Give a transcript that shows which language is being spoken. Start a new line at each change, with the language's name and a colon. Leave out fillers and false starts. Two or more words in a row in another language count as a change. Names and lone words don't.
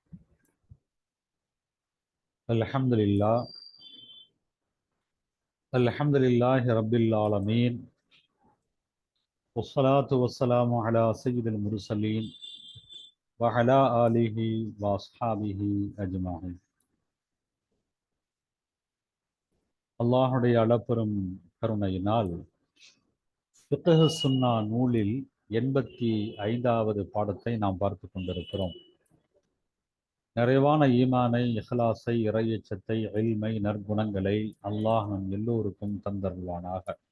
Arabic: الحمد لله الحمد لله رب العالمين، والصلاة والسلام على سيد المرسلين وعلى آله وأصحابه أجمعين.
Tamil: அல்லாஹுடைய அளப்பெரும் கருணையினால் ஃபிக்ஹ் சுன்னா நூலில் 85வது பாடத்தை நாம் பார்த்து கொண்டிருக்கிறோம். நிறைவான ஈமானை, இஹ்லாஸை, இறையச்சத்தை, இல்மை, நற்குணங்களை அல்லாஹ் நம் எல்லோருக்கும் தந்தருள்வானாக.